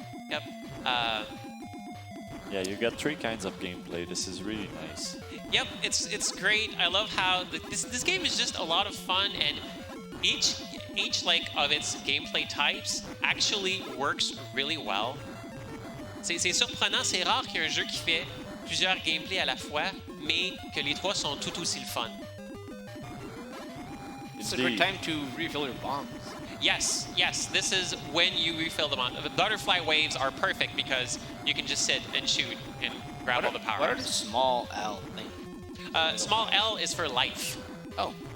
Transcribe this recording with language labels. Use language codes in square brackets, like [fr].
[en] Yep. Yeah, you get 3 kinds of gameplay. This is really nice. Yep, it's great. I love how this game is just a lot of fun, and each like of its gameplay types actually works really well. [fr] C'est surprenant, c'est rare qu'il y ait un jeu qui fait plusieurs gameplays à la fois, mais que les 3 sont tout aussi le fun. [en] It's a good time to refill your bombs. Yes, this is when you refill them on. The butterfly waves are perfect because you can just sit and shoot and grab all the power. What are the small L things? Small L is for life. Oh.